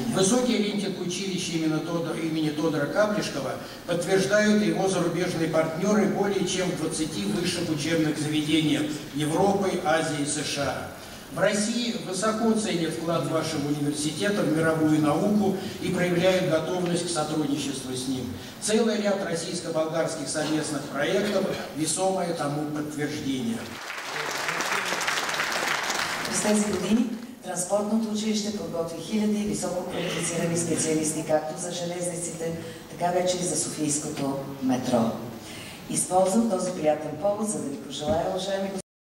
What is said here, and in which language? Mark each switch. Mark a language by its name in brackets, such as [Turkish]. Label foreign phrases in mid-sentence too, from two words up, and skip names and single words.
[Russian] Высокий рейтинг училища имени Тодора Каплишкова подтверждают его зарубежные партнеры более чем в 20 высших учебных заведениях Европы, Азии и США. В России высоко ценят вклад вашего университета в мировую науку и проявляют готовность к сотрудничеству с ним. Целый ряд российско-болгарских совместных проектов – весомое тому подтверждение. [Bulgarian] През тези години Транспортното училище подготви хиляди високо квалифицирани специалисти както за железниците, така вече и за софийското метро. Използвам този приятен повод, за да ви пожелая, уважаеми